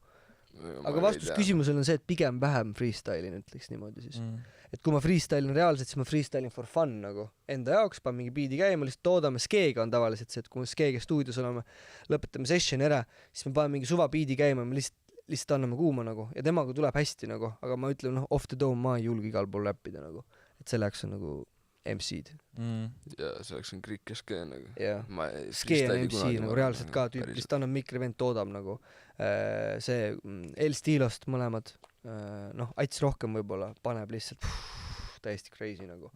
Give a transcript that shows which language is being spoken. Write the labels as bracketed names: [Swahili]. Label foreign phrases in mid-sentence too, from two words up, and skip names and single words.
[Estonian] Aga vastus küsimusele on see, et pigem vähem freestyle'in, ütleks niimoodi siis. Et kui ma freestyle'in reaalselt, siis ma freestyle'in [English] for fun [Estonian] nagu enda jaoks, panen mingi biidi käima, lihtsalt toodame Skeega on tavaliselt see, et kui me Skeega stuudios oleme, lõpetame sessioni ära, siis me paneme mingi suva biidi käima, me lihtsalt anname kuuma nagu ja temaga tuleb hästi nagu, aga ma ütlen [English] off the dome [Estonian] ma ei julge igal pool räppida nagu, et selleks on nagu MC-d. Ja selleks on Krik ja Skee nagu. Skee on MC nagu reaalselt ka tüüp, lihtsalt annab mikri, vend toodab nagu see El Stilost mõlemad, noh, Ats rohkem võib-olla, paneb lihtsalt täiesti crazy nagu.